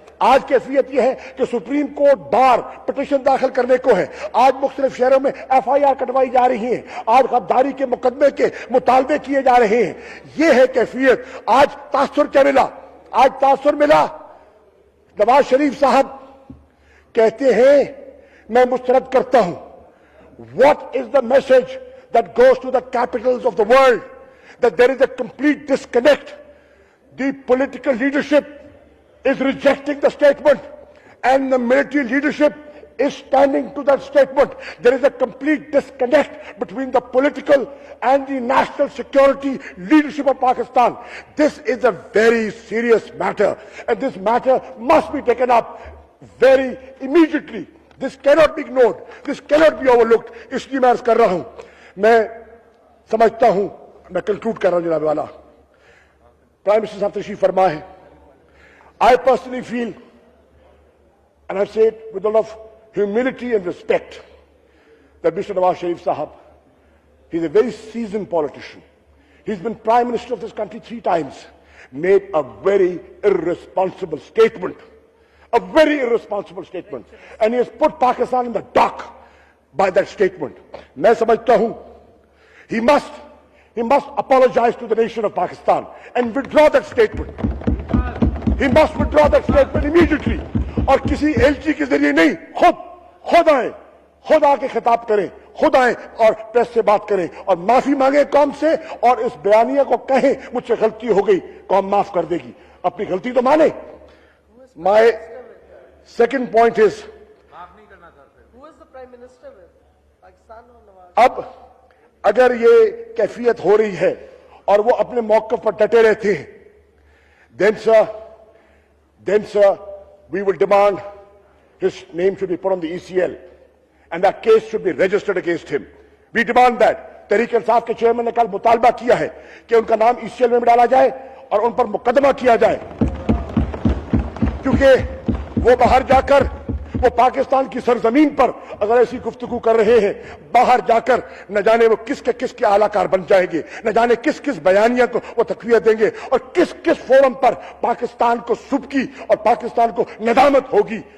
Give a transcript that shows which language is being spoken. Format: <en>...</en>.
<ur>آج کیفیت یہ ہے کہ سپریم کورٹ بار پٹیشن داخل کرنے کو ہے, آج مختلف شہروں میں ایف آئی آر کٹوائی جا رہی ہیں, آج غداری کے مقدمے کے مطالبے کیے جا رہے ہیں. یہ ہے کیفیت. آج تاثر کیا ملا؟ آج تاثر ملا نواز شریف صاحب کہتے ہیں میں مسترد کرتا ہوں.</ur> <en>What is the message that goes to the capitals of the world? That there is a complete disconnect. The political leadership is rejecting the statement and the military leadership is standing to that statement. There is a complete disconnect between the political and the national security leadership of Pakistan. This is a very serious matter, and this matter must be taken up very immediately. This cannot be ignored. This cannot be overlooked.</en> <ur>اس لیے میں عرض کر رہا ہوں, میں سمجھتا ہوں, میں کنکلوڈ کر رہا ہوں جناب والا. پرائم منسٹر صاحب تشریف فرما ہے.</ur> <en>I personally feel, and I say it with a lot of humility and respect, that Mr. Nawaz Sharif Sahab, he's a very seasoned politician. He's been Prime Minister of this country 3 times, made a very irresponsible statement. A very irresponsible statement. And he has put Pakistan in the dock by that statement.</en> <ur>میں سمجھتا ہوں,</ur> <en>he must apologize to the nation of Pakistan and withdraw that statement. He must withdraw that statement immediately.</en> <ur>اور کسی ایلچی کے ذریعے نہیں, خود آئیں, خود آ کے خطاب کریں, خود آئیں اور پریس سے بات کریں اور معافی مانگیں قوم سے, اور اس بیانیہ کو کہیں مجھ سے غلطی ہو گئی, قوم معاف کر دے گی. اپنی غلطی تو مانے.</ur> <en>My second point is, who is the Prime Minister with Pakistan or Nawaz?</en> <ur>اب اگر یہ کیفیت ہو رہی ہے اور وہ اپنے موقف پر ڈٹے رہتے ہیں,</ur> <en>then sir, we will demand his name should be put on the ECL and that case should be registered against him. We demand that.</en> <ur>Tehreek Insaf کے چیئرمین نے کل مطالبہ کیا ہے کہ ان کا نام ECL میں ڈالا جائے اور ان پر مقدمہ کیا جائے, کیونکہ وہ باہر جا کر, وہ پاکستان کی سرزمین پر اگر ایسی گفتگو کر رہے ہیں, باہر جا کر نہ جانے وہ کس کے اعلیٰ کار بن جائیں گے, نہ جانے کس بیانیہ کو وہ تقویت دیں گے, اور کس فورم پر پاکستان کو سبکی اور پاکستان کو ندامت ہوگی.</ur>